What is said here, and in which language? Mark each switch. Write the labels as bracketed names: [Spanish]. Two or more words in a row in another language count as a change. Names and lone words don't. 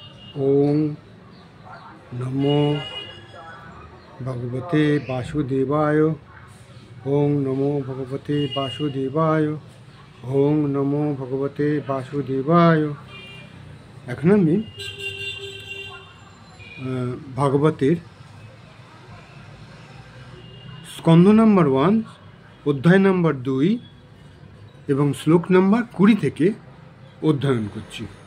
[Sanskrit] ओम नमो भगवते वासुदेवाय। ओम नमो भगवते वासुदेवाय। ओम नमो भगवते वासुदेवाय। [Bangla] এখন আমি ভাগবতের স্কন্ধ নম্বর 1, অধ্যায় নম্বর 2 এবং শ্লোক নম্বর 20 থেকে অধ্যয়ন করছি।